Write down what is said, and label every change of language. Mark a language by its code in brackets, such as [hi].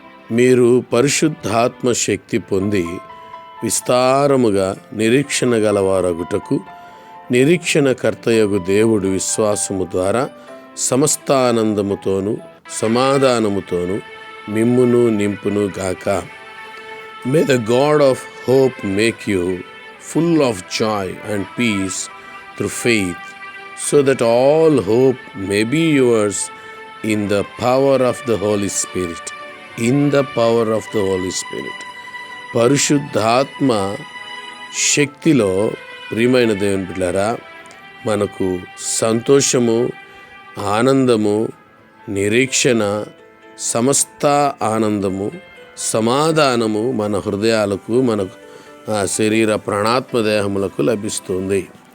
[te] మీరు పరిశుద్ధాత్మ శక్తి పొంది విస్తారముగా నిరీక్షణ గలవారగుటకు నిరీక్షణకర్తయగు దేవుడు విశ్వాసము ద్వారా సమస్త ఆనందముతోనూ సమాధానముతోనూ మిమ్మును నింపును గాక. [en] May the God of hope make you full of joy and peace through faith, so that all hope may be yours in the power of the Holy Spirit. In the power of the Holy Spirit. [te] పరిశుద్ధాత్మ శక్తిలో ప్రియమైన దేవుని బిడ్డలారా, మనకు సంతోషము, ఆనందము, నిరీక్షణ, సమస్త ఆనందము, సమాధానము మన హృదయాలకు, మన శరీర ప్రాణాత్మ దేహములకు లభిస్తుంది.